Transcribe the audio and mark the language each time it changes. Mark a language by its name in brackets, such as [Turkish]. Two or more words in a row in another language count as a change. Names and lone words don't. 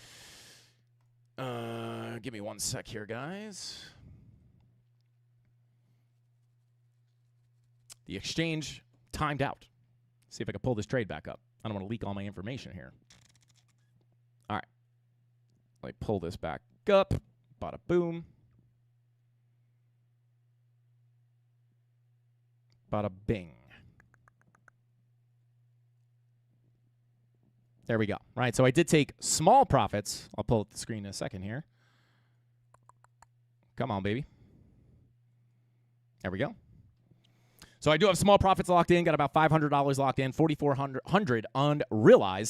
[English] Give me one sec here, guys. The exchange timed out. See if I can pull this trade back up. I don't want to leak all my information here. All right. Let me pull this back up. Bada boom. Bada bing. There we go. Right, so I did take small profits. I'll pull up the screen in a second here. Come on, baby. There we go. So I do have small profits locked in, got about $500 locked in, $4,400 unrealized.